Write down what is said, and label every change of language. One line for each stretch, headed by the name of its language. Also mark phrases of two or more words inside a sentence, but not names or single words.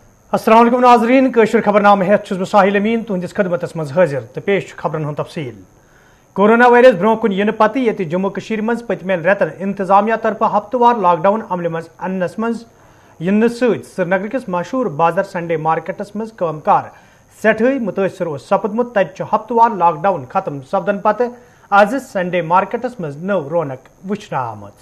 Arabic: السلام عليكم
Kashmiri: नाज़रीन कशर खबरनामे हेत छुस बह साहिल अमीन तुहंदिस खदमतस मज हाजिर तो पेश खबरन हुंद तफसील। कोरोना वायरस ब्रोह कुन यिन पत ये जम्मू कशीर मज पतमेन रेतन इंतजामिया तरफ हफ्तवार लॉकडाउन अमल मज अनस मज यिन श्रीनगर किस मशहूर बाजार संडे मार्केटस मज कामकार सठे मुतासर सपदमुत तत हफ्तवार लॉकडाउन खत्म सपदन पत आज संडे मार्केटस मज नव रौनक वुचन आमत।